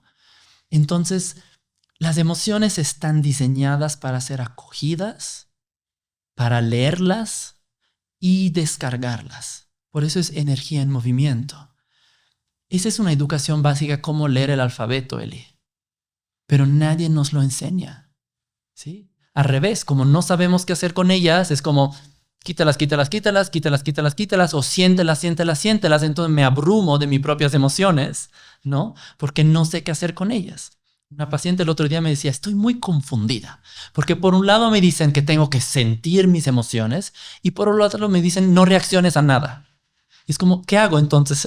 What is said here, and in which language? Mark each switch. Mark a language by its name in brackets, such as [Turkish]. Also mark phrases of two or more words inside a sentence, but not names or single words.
[Spanish] Entonces, las emociones están diseñadas para ser acogidas, para leerlas y descargarlas. Por eso es energía en movimiento. Esa es una educación básica, cómo leer el alfabeto, Eli. Pero nadie nos lo enseña, ¿sí? Al revés, como no sabemos qué hacer con ellas, es como quítalas, quítalas, quítalas, quítalas, quítalas, quítalas, o siéntelas, siéntelas, siéntelas. Entonces me abrumo de mis propias emociones, ¿no? Porque no sé qué hacer con ellas. Una paciente el otro día me decía, estoy muy confundida, porque por un lado me dicen que tengo que sentir mis emociones y por el otro me dicen no reacciones a nada. Y es como, ¿qué hago entonces?